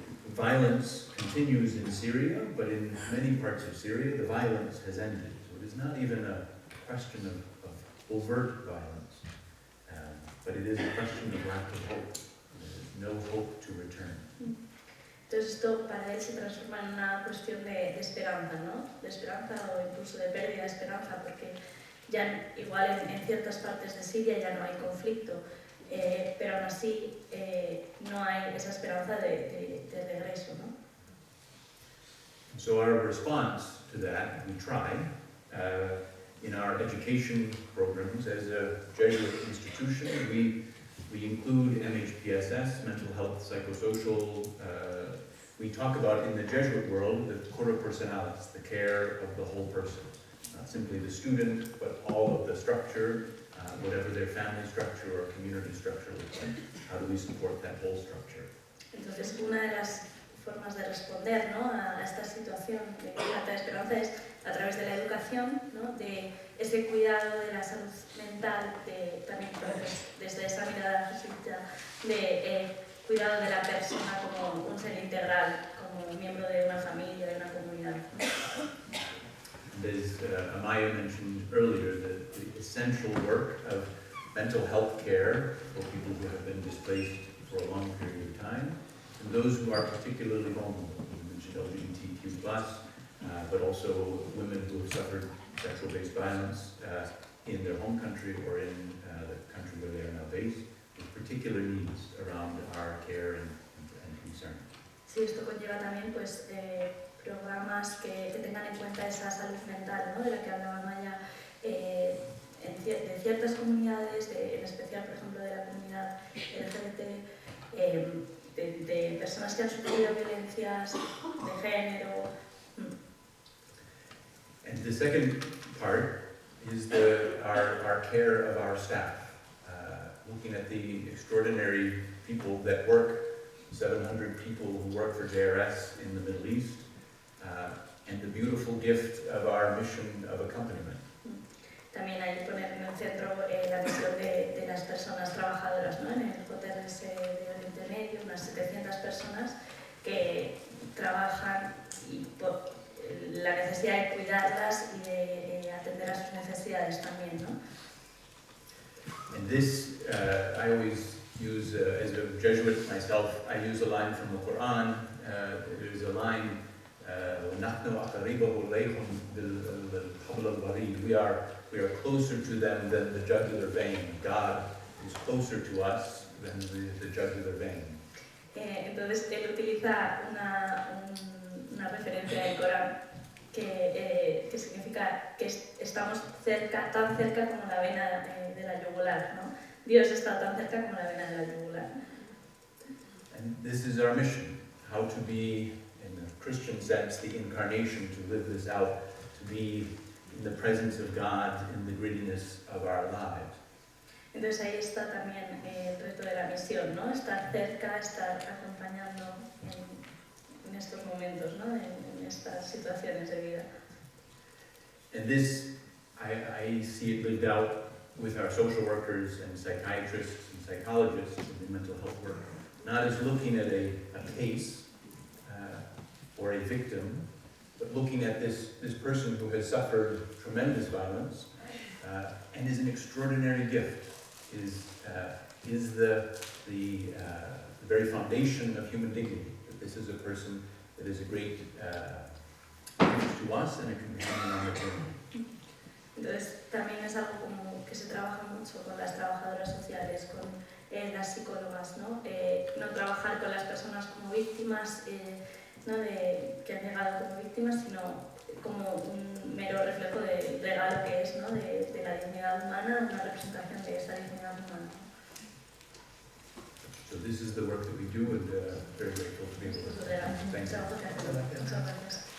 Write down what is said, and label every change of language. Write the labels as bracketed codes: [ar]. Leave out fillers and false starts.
[en] Violence continues in Syria, but in many parts of Syria, the violence has ended. So it is not even a question of overt violence, but it is a question of lack of hope. There is no hope to return. [es] Entonces esto para él se transforma en una cuestión de esperanza, ¿no? De esperanza o incluso de pérdida de esperanza, porque ya igual en ciertas partes de Siria ya no hay conflicto, pero aún así no hay esa esperanza de regreso, ¿no? [en] So our response to that, we try, in our education programs as a Jesuit institution, we include MHPSS, mental health, psychosocial. We talk about in the Jesuit world the cura personalis, the care of the whole person, not simply the student, but all of the structure, whatever their family structure or community structure looks like. How do we support that whole structure? [es] Entonces, una de las formas de responder, ¿no? a esta situación de falta de esperanza es a través de la educación, ¿no? De ese cuidado de la salud mental, también pues, desde esa mirada jesuita, de cuidado de la persona como un ser integral, como miembro de una familia, de una comunidad. [en] As Amaya mentioned earlier, the essential work of mental health care for people who have been displaced for a long period of time, and those who are particularly vulnerable. You mentioned LGBTQ+, but also women who have suffered sexual-based violence in their home country or in the country where they are now based, with particular needs around our care and concern. [es] Sí, esto conlleva también pues, programas que tengan en cuenta esa salud mental, ¿no? De la que hablaba Maya, de ciertas comunidades, en especial, por ejemplo, de la comunidad LGBT, de personas que han sufrido violencias de género. [en] And the second part is our care of our staff, looking at the extraordinary people that work, 700 people who work for JRS in the Middle East, and the beautiful gift of our mission of accompaniment. [es] También hay que poner en el centro la misión de las personas trabajadoras, ¿no? En el JRS de Oriente Medio, unas 700 personas que trabajan y por la necesidad de cuidarlas y de atender a sus necesidades también, ¿no? [en] And this, I always use, as a Jesuit myself, I use a line from the Quran. There's a line, we are closer to them than the jugular vein. God is closer to us than the jugular vein. [es] Entonces él utiliza una referencia del Corán que significa que estamos tan cerca como la vena de la yugular, ¿no? Dios está tan cerca como la vena de la yugular. [en] And this is our mission, how to be, in the Christian sense, the incarnation, to live this out, to be in the presence of God, in the grittiness of our lives. [es] Entonces ahí está también el reto de la misión, ¿no? Estar cerca, estar acompañando en estos momentos, ¿no? En estas situaciones de vida. [en] And this, I see it lived out with our social workers and psychiatrists and psychologists in mental health work, not as looking at a case or a victim, but looking at this person who has suffered tremendous violence and is an extraordinary gift, is the very foundation of human dignity. That this is a person that is a great gift to us and a companion on the journey. [es] Entonces también es algo como que se trabaja mucho con las trabajadoras sociales, con las psicólogas, ¿no? No trabajar con las personas como víctimas, ¿no? Que han llegado como víctimas, sino como un mero reflejo del regalo que es, ¿no? de la dignidad humana, una representación de esa dignidad humana. [en] So this is the work that we do, and very grateful to be able to.